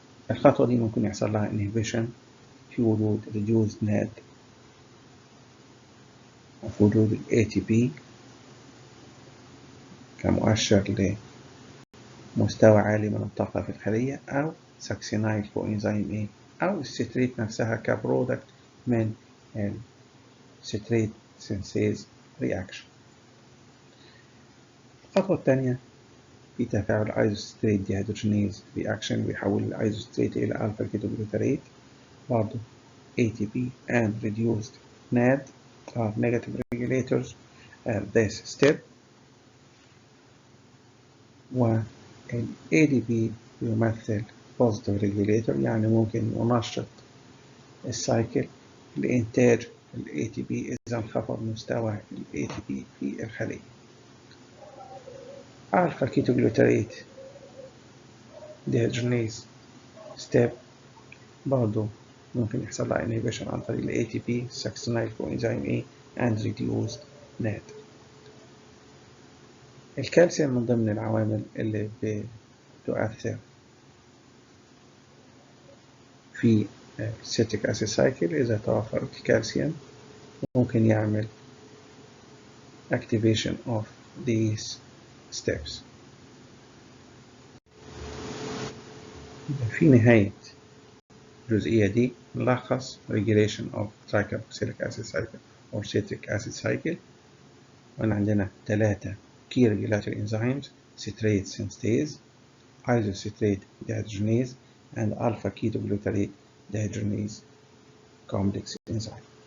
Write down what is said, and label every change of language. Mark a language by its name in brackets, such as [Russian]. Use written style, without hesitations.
[Arabic] الخطوة دي ممكن يحصل لها inhibition في وجود reduced NAD وفي وجود ATP كمؤشر لمستوى عالي من الطاقة في الخلية، أو Succinyl-CoA A، أو الستريت نفسها كبرودكت من الستريت synthase reaction. الخطوة الثانية في تفاعل Isocitrate dehydrogenase reaction بيحول الأيزوستريت إلى alpha-Ketoglutarate. برضو [English] ATP and reduced NAD are negative regulators at this step. [Arabic] وال ADP يمثل positive regulator، يعني ممكن ينشط السايكل لإنتاج ال ATP إذا انخفض مستوى ال ATP في الخلية. alpha-Ketoglutarate [English] dehydrogenase step [Arabic] برضو ممكن يحصل لها [English] inhibition [Arabic] عن طريق ال [English] ATP Succinyl-CoA Synthetase and reduced NAD. [Arabic] الكالسيوم من ضمن العوامل اللي بتؤثر في Citric acid cycle. إذا توفر الكالسيوم ممكن يعمل [English] activation of these steps. [Arabic] في نهاية الجزئية دي نلخص [English] regulation of Tricarboxylic acid cycle or citric acid cycle. [Arabic] وأن عندنا [English] 3 key regulatory enzymes: citrate synthase, Isocitrate dehydrogenase, and a-Ketoglutarate dehydrogenase complex enzyme.